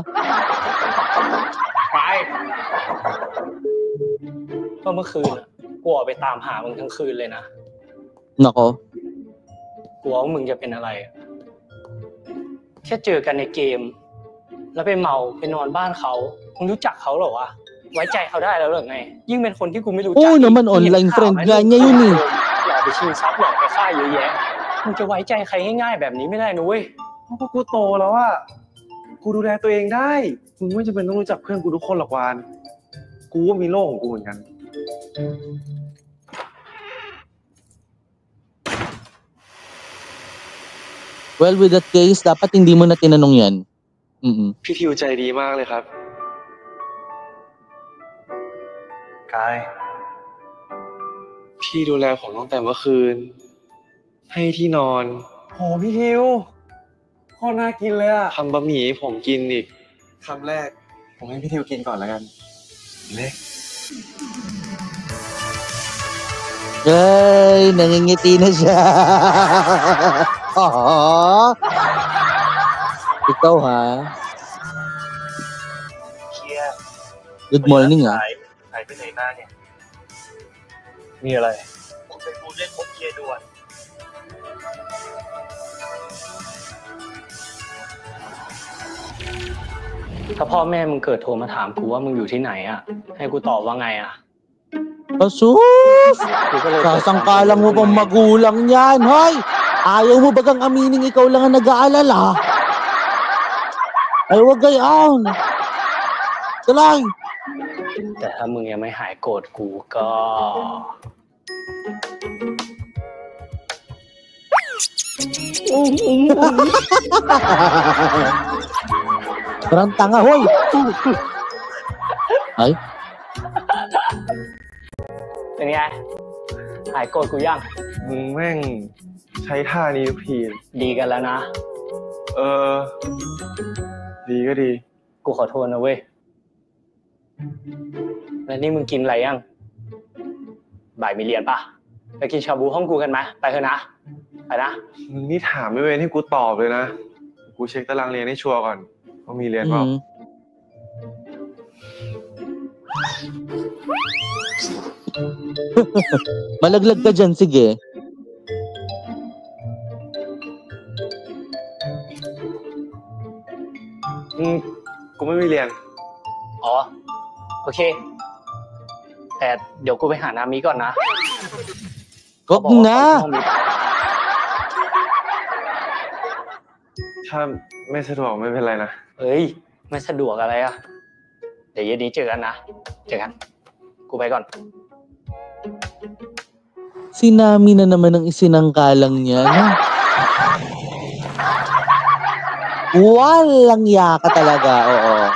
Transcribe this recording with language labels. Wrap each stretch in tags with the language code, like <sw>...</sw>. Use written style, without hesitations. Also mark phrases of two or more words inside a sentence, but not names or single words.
<th>ไปก็เมื่อคืนอ่ะกูออกไปตามหามึงทั้งคืนเลยนะ</th> <tl>Nako.</tl> <th>กลัวว่ามึงจะเป็นอะไรอะแค่เจอกันในเกม แล้วไปเมาไปนอนบ้านเขามึงรู้จักเขาเหรอวะไว้ใจเขาได้แล้วหรือไง ยิ่งเป็นคนที่กูไม่รู้จัก</th> <tl>Oo naman,</tl> <th>มึงเห็น online ข่าว friend ไหม</th> <tl>nga niya yun eh.</tl> <th>หลอกไปชิงทรัพย์หลอกไปฆ่าเยอะแยะมึงจะไว้ใจใครง่ายๆแบบนี้ไม่ได้นะเว้ย เพราะกูโตแล้วอะกูดูแลตัวเองได้ มึงไม่จำเป็นต้องรู้จักเพื่อนกูทุกคนหรอกวาน กูก็มีโลกของกูเหมือนกัน</th> <en>Well, with that case,</en> <tl>dapat hindi mo na tinanong yan.</tl> <th>พี่ทิวใจดีมากเลยครับ กาย พี่ดูแลผมตั้งแต่เมื่อคืน ให้ที่นอน โหพี่ทิวโคตรน่ากินเลยอะทำบะหมี่ให้ผมกินอีกคำแรก ผมให้พี่ทิวกินก่อนแล้วกัน เล็ก</th> <tl>Ay, nangingiti na siya. Aww. Ikaw ha?</tl> <th>เชียร์</th> <en>Good morning ha?</en> <th>หายไปไหนมาเนี่ย มีอะไร ผมเป็นผู้เล่นพบเชียร์ด่วน ถ้าพ่อแม่มึงเกิดโทรมาถามกูว่ามึงอยู่ที่ไหนอ่ะ ให้กูตอบว่าไงอ่ะ</th> <tl>Asus!</tl> <th>กูก็เลย</th> <tl>Sasangkalang mo pang magulang yan, hoy! Ayaw mo bagang aminin ikaw lang ang nag-aalala? Ay, wag gayon! Salay!</tl> <th>แต่ถ้ามึงยังไม่หายโกรธกูก็</th> <tl>Parang tanga, hoy! Ay?</tl> <th>เป็นไง หายโกรธกูยัง มึงแม่งใช้ท่านี้ทุกที ดีกันแล้วนะ เออ ดีก็ดี กูขอโทษนะเว้ยแล้วนี่มึงกินอะไรยังบ่ายมีเรียนปะไปกินชาบูห้องกูกันไหมไปเถอะนะไปนะ มึงนี่ถามไม่เว้นให้กูตอบเลยนะกูเช็คตารางเรียนให้ชัวร์ก่อนว่ามีเรียนเปล่า</th> <tl>Malaglag ka dyan, sige.</tl> <th>กูไม่มีเรียน อ๋อโอเคแต่เดี๋ยวกูไปหานามิก่อนนะ</th> <tl>Wag</tl> <th>เขาบอกว่า</th> <tl>na!</tl> <th>เขาที่ห้องมี ถ้าไม่สะดวกไม่เป็นไรนะ เอ้ยไม่สะดวกอะไรอ่ะเดี๋ยวเย็นนี้เจอกันนะเจอกันกูไปก่อน</th> <tl>Si Nami na naman ang isinangkalang niya, no? Walang yaka talaga, oo.</tl>